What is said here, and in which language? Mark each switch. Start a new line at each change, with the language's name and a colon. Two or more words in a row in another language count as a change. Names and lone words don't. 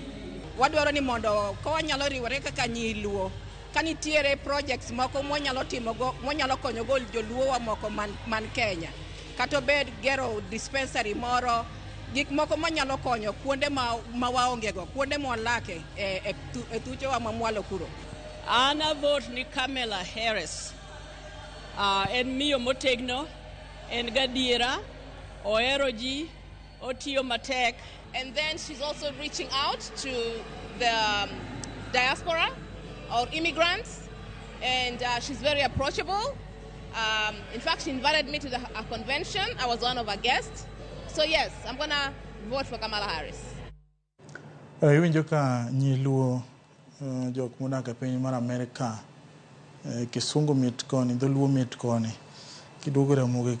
Luo (Kenya and Tanzania): Wadwaro ni mondo ko wanyalo riwore kaka nyiluo ka nitiere projects moko mwanyalo timogo mwanyalo konyogo joluo wa moko man Kenya kata bed gero dispensary moro gik moko manyalo konyo kuonde ma waongego kuonde mwalake e thuchewa mamwalo kuro. Ana vote ni Kamala Harris. En miyo motegno, en gadiera, ohero ji, otiyo matek.
English: And then she's also reaching out to the diaspora or immigrants, and she's very approachable. In fact, she invited me to a convention. I was one of her guests. So yes, I'm going to vote for Kamala Harris.
Luo (Kenya and Tanzania): Iwinjo ka nyiluo jok modak e piny mar Amerika kisungu mit koni, dholuo mit koni, kiduogo Ramogi